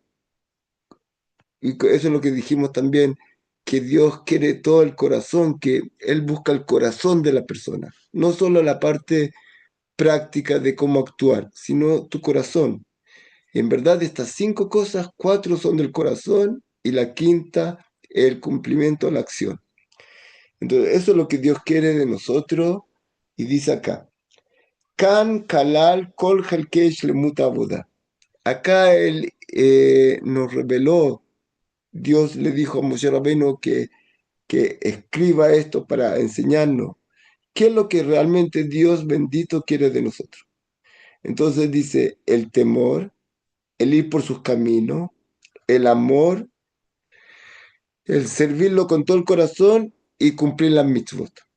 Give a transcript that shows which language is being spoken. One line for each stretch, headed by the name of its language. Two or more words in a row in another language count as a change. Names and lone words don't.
Spanish: Y eso es lo que dijimos también, que Dios quiere todo el corazón, que Él busca el corazón de la persona, no solo la parte práctica de cómo actuar, sino tu corazón. Y en verdad estas 5 cosas, 4 son del corazón y la quinta, el cumplimiento, la acción. Entonces, eso es lo que Dios quiere de nosotros y dice acá,
Hebrew: כאן כלל כל חלקי שלמות עבודה.
Spanish: Acá Él nos reveló. Dios le dijo a Moshe Rabbeinu que escriba esto para enseñarnos qué es lo que realmente Dios bendito quiere de nosotros. Entonces dice el temor, el ir por sus caminos, el amor, el servirlo con todo el corazón y cumplir las mitzvot.